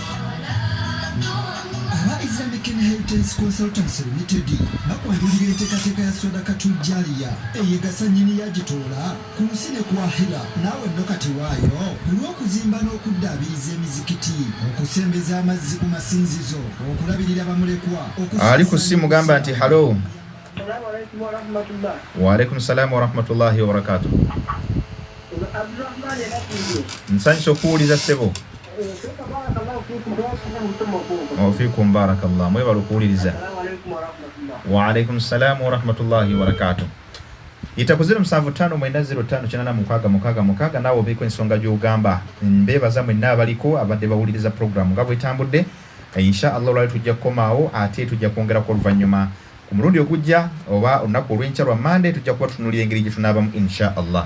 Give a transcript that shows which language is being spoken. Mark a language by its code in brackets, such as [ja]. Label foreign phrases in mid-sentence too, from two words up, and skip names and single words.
[lg] Islamic Inheritance Consultants Limited bakwandulira enteekateeka ya Sadaka Tujjaliya eyegasa nnyini yagitoola ku nsi ne ku ahira, naawe nno kati waayo olw'okuzimba n'okuddaabiriza emizikiti, okusembeza amazzi ku masinzizo, okulabirira bamulekwa. Ali ku simu gamba nti halo. [ar] وعليكم السلام ورحمة الله وبركاته. [lg] Nsanyusa okuwuliza ssebo. [ar] فيكم بارك الله, [lg] mwebala okuwuliriza. [ar] وعليكم السلام ورحمة الله وبركاته. [lg] Yita ku 0759058666 naawe obeeko ensonga gy'ogamba. Mbeebaza mwenna abaliko abadde bawuliriza programu nga bwetambudde. [ar] إن شاء الله [lg] olwali tujja kukomaawo ate tujja kwongerako oluvannyuma ku mulundi ogujja oba olunaku olw'enkya lwa Monday tujja kuba tutunuulira engeri gye tunaabamu [ar] إن شاء الله.